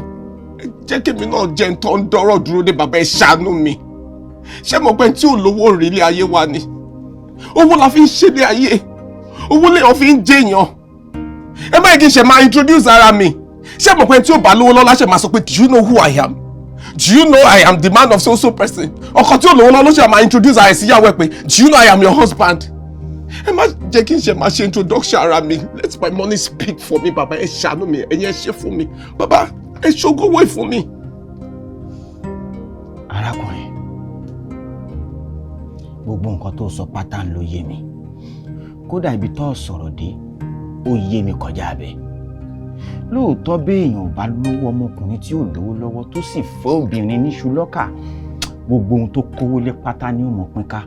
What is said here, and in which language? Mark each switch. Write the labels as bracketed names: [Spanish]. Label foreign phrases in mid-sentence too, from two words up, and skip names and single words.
[Yoruba] Ẹ jẹ́ kí mi náà jẹ́ tó ń dọ́rọ̀ dúró dé, bàbá ẹ ṣàánú mi. Ṣé mo pé tí ò lówó rí ilé ayé wa ni? Owó la fi ń ṣe ilé ayé. Owó lèèyàn fi ń jẹ́ èèyàn. Ẹ má yẹ kí n ṣe máa introduce ara mi. Ṣé mo pé tí ò bá lówó lọ́lá ṣe máa sọ pé [English] do you know who I am? Do you know I am the man of so person? [Yoruba] Ọkọ tí ò lówó lọ́lá ṣe máa introduce ara ẹ̀ sí ìyàwó ẹ̀ pé [English] do you know I am your husband? [Yoruba] Ẹ má jẹ́ kí n ṣe máa ṣe introduction ara mi. [English] Let my money speak for me, [Yoruba] bàbá ẹ ṣàánú mi, ẹ̀yin ẹ ṣe fún mi. Bàbá ẹ ṣògowó fún mi. Arákùnrin, gbogbo nǹkan tó sọ pátá ló yé mi. Kódà ibi tó sọ̀rọ̀ dé, ó yé mi kọjá bẹ́ẹ̀. Lóòótọ́ béèyàn ò bá lówó, ọmọkùnrin tí ò lówó lọ́wọ́ tó sì fẹ́ obìnrin níṣu lọ́kà, gbogbo ohun tó kówó lé pátá ní òmò pín ká.